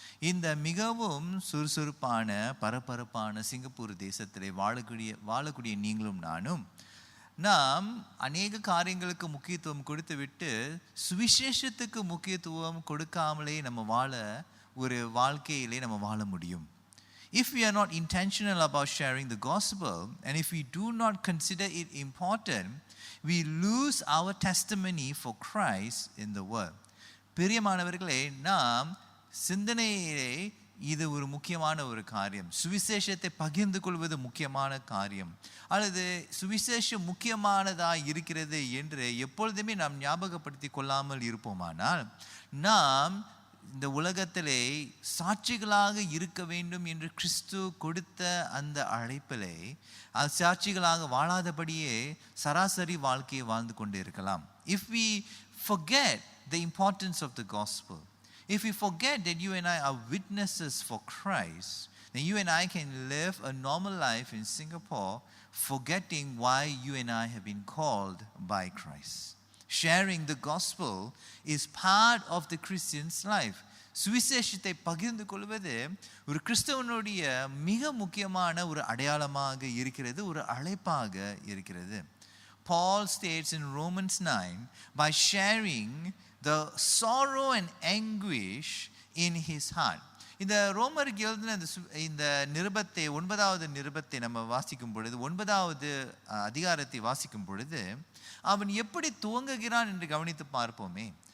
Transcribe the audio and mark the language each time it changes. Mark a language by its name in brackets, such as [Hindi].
[Tamil] இந்த மிகவும் சுறுசுறுப்பான பரபரப்பான சிங்கப்பூர் தேசத்திலே வாழக்கூடிய நீங்களும் நானும் நாம் அநேக காரியங்களுக்கு முக்கியத்துவம் கொடுத்து விட்டு சுவிசேஷத்துக்கு முக்கியத்துவம் கொடுக்காமலே நம்ம ஒரு வாழ்க்கையிலே நம்ம வாழ முடியும். [English] If we are not intentional about sharing the gospel, and if we do not consider it important, we lose our testimony for Christ in the world. [Tamil] பிரியமானவர்களே, நாம் சிந்தனையிலே இது ஒரு முக்கியமான ஒரு காரியம். சுவிசேஷத்தை பகிர்ந்து கொள்வது முக்கியமான காரியம், அல்லது சுவிசேஷம் முக்கியமானதாக இருக்கிறது என்று எப்பொழுதுமே நாம் ஞாபகப்படுத்தி கொள்ளாமல் இருப்போமானால் நாம் இந்த உலகத்திலே சாட்சிகளாக இருக்க வேண்டும் என்று கிறிஸ்து கொடுத்த அந்த அழைப்பிலே சாட்சிகளாக வாழாதபடியே சராசரி வாழ்க்கையை வாழ்ந்து கொண்டு இருக்கலாம். [English] If we forget the importance of the gospel, if we forget that you and I are witnesses for Christ, then you and I can live a normal life in Singapore, forgetting why you and I have been called by Christ. Sharing the gospel is part of the Christian's life. [Tamil] சுவிசேஷத்தை பகிர்ந்து கொள்வது ஒரு கிறிஸ்தவனுடைய மிக முக்கியமான ஒரு அடையாளமாக இருக்கிறது, ஒரு அழைப்பாக இருக்கிறது. [English] Paul states in Romans 9, by sharing the sorrow and anguish in his heart. [Tamil] இந்த ரோமருக்கு எழுதின இந்த நிருபத்தை 9வது நிருபத்தை நம்ம வாசிக்கும் பொழுது, 9வது அதிகாரத்தை வாசிக்கும் பொழுது அவன் எப்படி துவங்குகிறான் என்று கவனித்து பார்ப்போமே.